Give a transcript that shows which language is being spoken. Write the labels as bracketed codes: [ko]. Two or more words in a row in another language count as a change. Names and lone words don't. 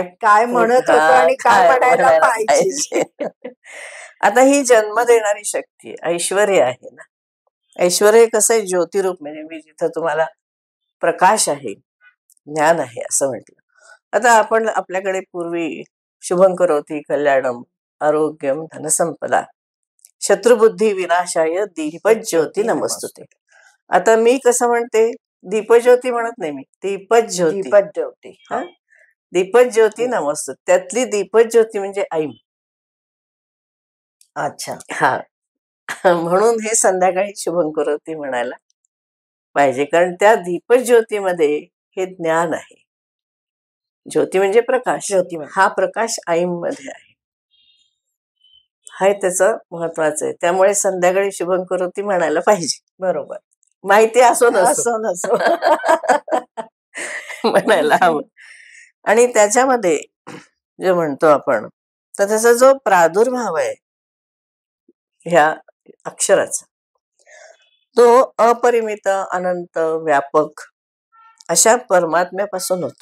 [mr] काय म्हणत होतो आणि काय म्हणायला पाहिजे. आता ही जन्म देणारी शक्ती ऐश्वर्य आहे ना. ऐश्वर्य कसं आहे ज्योतिरूप, म्हणजे मी जिथं तुम्हाला प्रकाश आहे, ज्ञान आहे असं म्हटलं. आता आपण आपल्याकडे पूर्वी [sa] शुभं करोति कल्याणम आरोग्यम धनसंपदा शत्रुबुद्धी विनाशाय दीपज्योती नमस्तुते. [mr] आता मी कसं म्हणते, दीपज्योती म्हणत नाही, मी दीपज्योती. दीपज्योती [sa] दीपज्योती नमस्तुते. [mr] त्यातली दीपज्योती म्हणजे ऐम. अच्छा. हा म्हणून हे संध्याकाळी शुभं करोति म्हणायला पाहिजे, कारण त्या दीपज्योतीमध्ये हे ज्ञान आहे. ज्योती म्हणजे प्रकाश. ज्योती हा प्रकाश ऐम मध्ये आहे, हा त्याचं महत्वाचं आहे. त्यामुळे संध्याकाळी शुभं करोति म्हणायला पाहिजे. बरोबर. माहिती असो नसो म्हणायला हवं. आणि त्याच्यामध्ये जे म्हणतो आपण, तर त्याचा जो प्रादुर्भाव आहे ह्या अक्षराचा, तो अपरिमित अनंत व्यापक अशा परमात्म्यापासून होतो.